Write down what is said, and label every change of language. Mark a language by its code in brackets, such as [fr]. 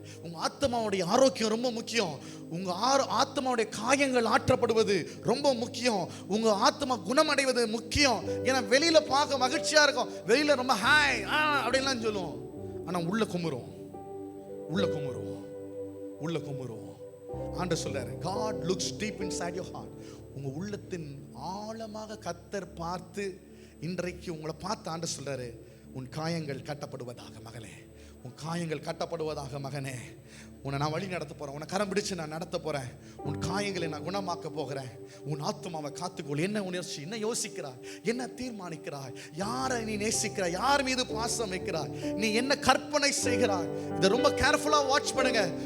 [ta] உங்க ஆத்மாவுடைய ஆரோக்கியம் ரொம்ப முக்கியம். உங்க ஆத்மாவுடைய காயங்கள் ஆற்றப்படுவது ரொம்ப முக்கியம். உங்க ஆத்மா குணமடைவது முக்கியம். ஏன்னா வெளியில பார்க்க மகிழ்ச்சியா இருக்கும், வெளியில ரொம்ப ஹாய் அப்படின்லாம் சொல்லுவோம், ஆனா உள்ள குமுறும், உள்ள குமுறும், உள்ள குமுறும். ஆண்டவர் சொல்றாரு, [en] God looks deep inside your heart. [ta] உங்க உள்ளத்தின் ஆழமாக கர்த்தர் பார்த்து இன்றைக்கு உங்களை பார்த்து ஆண்டவர் சொல்றாரு, உன் காயங்கள் கட்டப்படுவதாக மகளே, உன் காயங்கள் கட்டப்படுவதாக மகனே. உன்னை நான் வழி நடத்த போறேன், உன்னை கரம் பிடிச்சு நான் நடத்த போறேன், உன் காயங்களை நான் குணமாக்க போகிறேன். உன் ஆத்மாவை காத்துக்கொள். என்ன உணர்ச்சி, என்ன யோசிக்கிறாய், என்ன தீர்மானிக்கிறாய், யாரை நீ நேசிக்கிறாய், யார் மீது பாசம் வைக்கிறாய், நீ என்ன கற்பனை செய்கிறாய், இதை ரொம்ப கேர்ஃபுல்லா வாட்ச் பண்ணுங்க.